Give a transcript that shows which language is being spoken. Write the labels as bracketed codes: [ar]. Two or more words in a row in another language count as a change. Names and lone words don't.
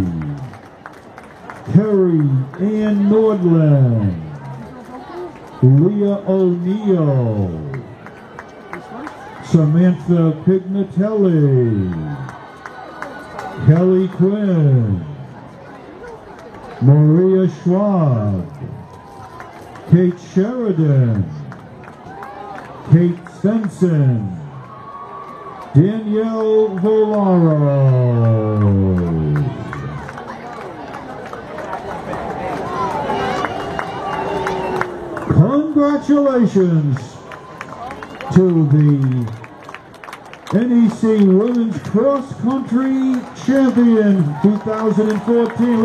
[en] Carrie Ann Nordland, Leah O'Neill, Samantha Pignatelli, Kelly Quinn, Maria Schwab, Kate Sheridan, Kate Svensson, Danielle Volaro. Congratulations to the NEC Women's Cross Country Champion 2014.